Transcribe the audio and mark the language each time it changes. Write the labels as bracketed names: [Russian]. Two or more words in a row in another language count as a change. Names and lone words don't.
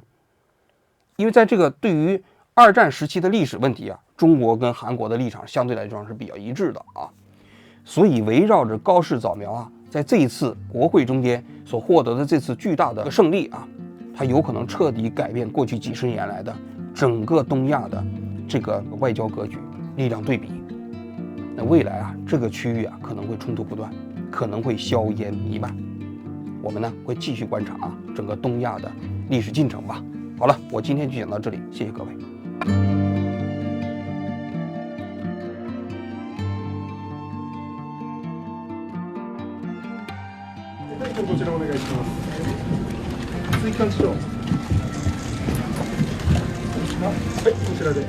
[Chinese] 因为在这个对于二战时期的历史问题中国跟韩国的立场相对来说是比较一致的所以围绕着高市早苗在这一次国会中间所获得的这次巨大的胜利它有可能彻底改变过去几十年来的整个东亚的这个外交格局、力量对比。那未来这个区域可能会冲突不断，可能会硝烟弥漫。我们呢会继续观察整个东亚的历史进程吧。好了，我今天就讲到这里，谢谢各位。 [Japanese] こちらお願いします。水管治療。はい、こちらで。